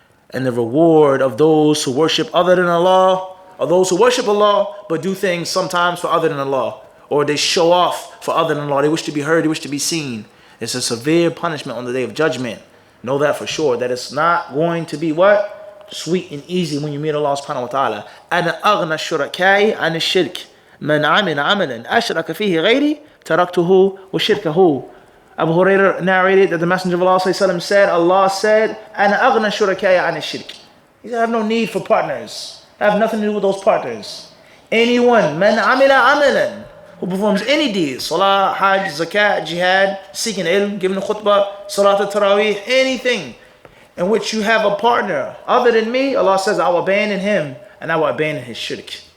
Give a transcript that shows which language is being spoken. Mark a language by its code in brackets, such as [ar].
[en] And the reward of those who worship other than Allah, or those who worship Allah, but do things sometimes for other than Allah, or they show off for other than Allah. They wish to be heard, they wish to be seen. It's a severe punishment on the day of judgment. Know that for sure, that it's not going to be what? Sweet and easy when you meet Allah subhanahu wa ta'ala. [ar] أَنَا أَغْنَى الشُّرَكَاءِ عَنِ الشِّرْكِ مَنْ عَمِلَ عَمَلًا أَشْرَكَ فِيهِ غَيْرِي تَرَكْتُهُ وَشِرْكَهُ. [en] Abu Hurairah narrated that the Messenger of Allah said, Allah said, [ar] أَنَا أَغْنَى الشُّرَكَاءِ عَنِ الشِّرْكِ. [en] He said, I have no need for partners. I have nothing to do with those partners. Anyone, [ar] man amila amalan, [en] who performs any deeds, salah, hajj, zakat, jihad, seeking ilm, giving a khutbah, salat al-tarawih, anything in which you have a partner other than me, Allah says, I will abandon him and I will abandon his shirk.